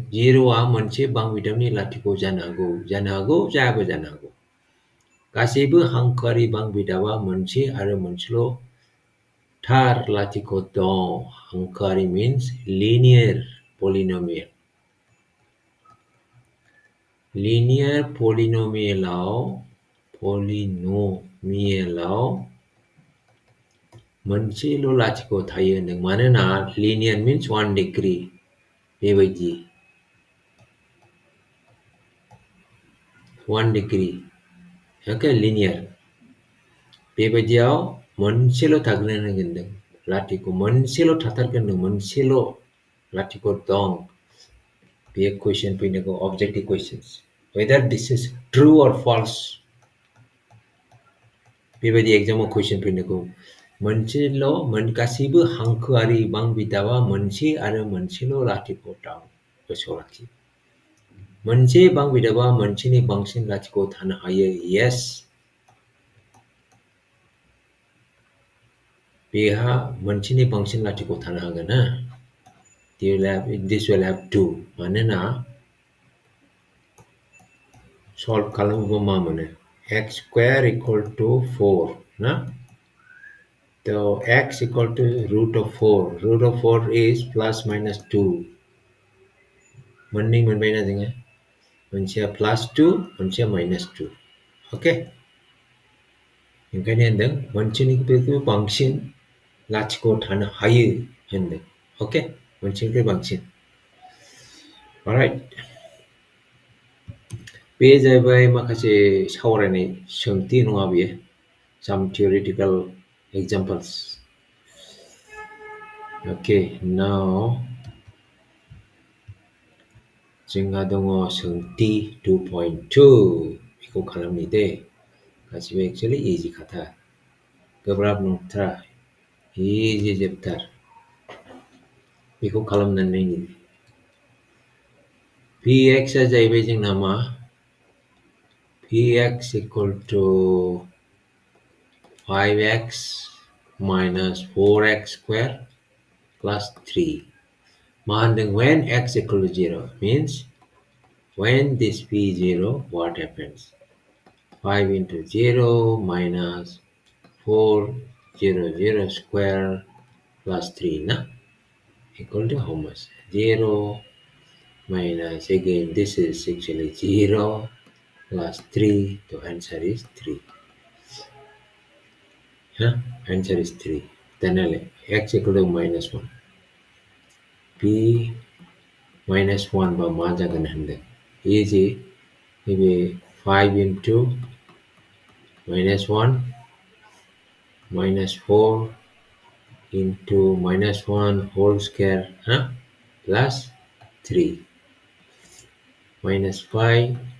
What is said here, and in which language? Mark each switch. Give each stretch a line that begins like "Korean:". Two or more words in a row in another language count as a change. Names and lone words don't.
Bodo: जेर'आ मोनसे बांबिदाबनि लाथिख' जानो हागौ जायाबो जानो हागौ. गासैबो हांखोआरि बांबिदाबा मोनसे आरो मोनसेल' थार लाथिख' दं. हांखोआरि
English: means linear polynomial. linear polynomialआव
Bodo: मोनसेल' लाथिख' थायो होनदों. मानोना लिनियर means 1 degree. बेबायदि 1 degree. ओके, लिनियर. बेबायदियाव मोनसेल' थागोन होनदों. लाथिख' मोनसेल' थाथारगोन होनदों. मोनसेल' लाथिख' दं. बेयो कुइसन फैनांगौ
English: objective questions. Whether this is true or false.
Bodo: बेबायदि एग्जामाव कुइसन फैनांगौ. गासैबो हांखोआरि बांबिदाबा मोनसे आरो मोनसेल' लाथिख' दं. गोसोआव लाखि. मोनसे बांबिदाबा मोनसेनि बांसिन लाथिख' थानो हायो. Yes. बेहा मोनसेनि बांसिन लाथिख' थानो हागोन.
English: This will have 2.
Bodo: मानोना सल्भ खालामोबा मा मोनो?
English: x square equal to 4 ना? तो x equal to root of 4. Root of 4 is plus minus 2.
Bodo: मोननै मोनबायना जोङो? मोनसेया plus 2, मोनसेया minus 2. ओके? ओंखायनो होनदों मोनसेनिख्रुइ बांसिन लाथिख' थानो हायो होनदों. ओके? मोनसेनिख्रुइ बांसिन. Alright. बे जाहैबाय माखासे सावरायनाय सोंथि नङा बेयो.
English: Some theoretical examples. Okay, now
Bodo: जोंहा दङ सोंथि 2.2. बेखौ खालामनि दे. गासिबो
English: actually easy
Bodo: खाथार. गोब्राब नंथारा. इजि जोबथार. बेखौ खालामनानै नायनि. Px आ जाहैबाय जोंना मा?
English: Px equal to 5x minus 4x square plus 3.
Bodo: मा होनदों?
English: When x equal to 0 means when this p is 0, what happens? 5 into 0 minus 4 0 0 square plus 3 na equal to how much? 0 minus again this is actually 0 plus 3. The answer is 3. Answer is 3. Then x equal to minus 1. P minus 1 by
Bodo: मा जागोन होनदों?
English: Easy. Maybe 5 into minus 1 minus 4 into minus 1 whole square plus 3 minus 5